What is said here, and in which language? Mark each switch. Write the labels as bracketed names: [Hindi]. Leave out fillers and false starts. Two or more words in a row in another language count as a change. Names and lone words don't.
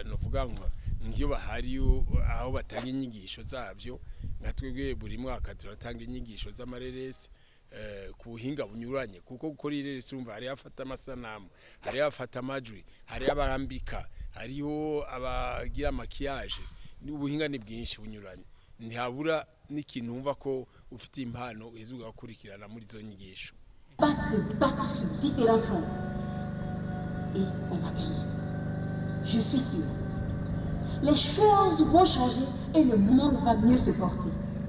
[Rundi] no vuga ngo ngiyo bahari aho batanga inyigisho zavyo ngatwebwe buri mwaka turatanga inyigisho z'amareresi ku buhinga bunyuranye kuko gukora ireresi urumva hari afata amasanamu hari afata amajwi hari abahambika hariho abagira makiyaje ubuhinga ni bwinshi bunyuranye ntihabura n'ikintu umva ko ufite impano izuga gukurikirana muri zo nyigisho. [French] Va se battre sur différents fronts et on va gagner. Je suis sûr. Les choses vont changer et le monde va mieux se porter.